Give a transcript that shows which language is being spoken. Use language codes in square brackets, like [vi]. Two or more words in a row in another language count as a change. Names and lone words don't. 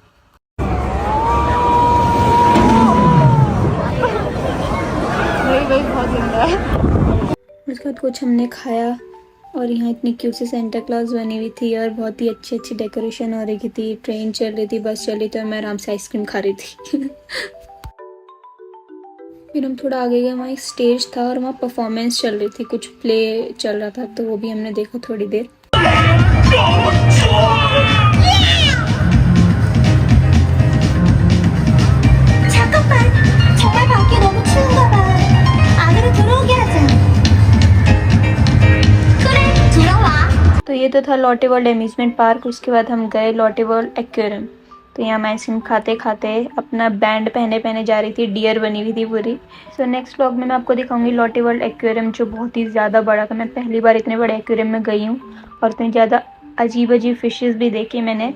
[hi] उसके बाद कुछ हमने खाया और यहाँ इतनी क्यूट सी सेंटा क्लॉज बनी हुई थी और बहुत ही अच्छी अच्छी डेकोरेशन हो रही थी। ट्रेन चल रही थी, बस चल रही थी और मैं आराम से आइसक्रीम खा रही थी। फिर हम थोड़ा आगे गए, वहाँ एक स्टेज था और वहाँ परफॉर्मेंस चल रही थी, कुछ प्ले चल रहा था, तो वो भी हमने देखा थोड़ी देर। [ko] 정말 밖에 너무 추운가 봐. 안으로 들어오게 하자. 그래, 들어와. [hi] तो ये तो था लॉटे वर्ल्ड एम्यूजमेंट पार्क। उसके बाद हम गए लॉटे वर्ल्ड एक्वेरियम। तो यहाँ मैं आइसक्रीम खाते खाते अपना बैंड पहने पहने जा रही थी, डियर बनी हुई थी पूरी। [en] so next vlog [hi] में मैं आपको दिखाऊंगी लॉटे वर्ल्ड एक्वेरियम जो बहुत ही ज़्यादा बड़ा था। मैं पहली बार इतने बड़े एक्वेरियम में गई हूँ और इतनी ज़्यादा अजीब अजीब फिशेज़ भी देखी मैंने।